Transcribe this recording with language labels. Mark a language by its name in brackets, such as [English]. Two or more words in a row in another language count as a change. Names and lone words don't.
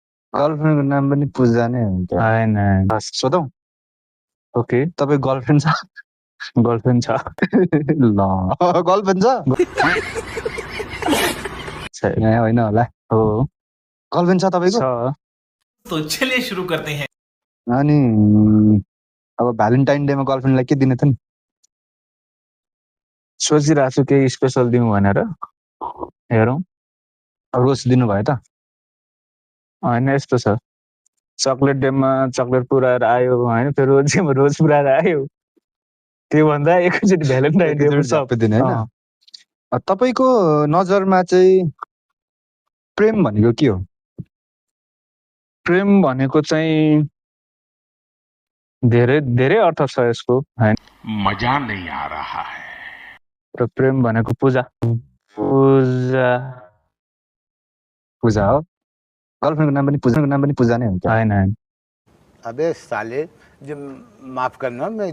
[Nepali] गर्लफ्रेन्डको नाम पनि पूजा नै हो क्या? होइन। सोधौँ ओके, तपाईँ गर्लफ्रेन्ड छ? गर्लफ्रेन्ड छ। ल गर्लफ्रेन्ड छ? छैन। ए, होइन होला। हो, गर्लफ्रेन्ड छ तपाईँको? छ। [Hindi] तो चलिए शुरू करते हैं। [Nepali] अनि अब भ्यालेन्टाइन डेमा गर्लफ्रेन्डलाई के दिने त नि? सोचिरहेको छु केही स्पेसल दिउँ भनेर, हेरौँ। रोज दिनुभयो त? होइन, यस्तो छ, चक्लेट डेमा चक्लेट पुऱ्याएर आयो होइन, फेरि रोज डेमा रोज पुऱ्याएर आयो, त्योभन्दा एकैचोटि भ्यालेन्टाइन डे एकैचोटि झ्याप्पै दिने होइन? तपाईँको नजरमा चाहिँ प्रेम भनेको के हो? प्रेम भनेको चाहिँ धेरै धेरै अर्थ छ यसको होइन, [Hindi] मजा नहीं आ रहा है। [Nepali] र प्रेम भनेको पूजा पूजा पूजा हो? गर्लफ्रेन्डको नाम पनि पूजा नै हो क्या? होइन। [Hindi] अबे साले, जो माफ करना, मैं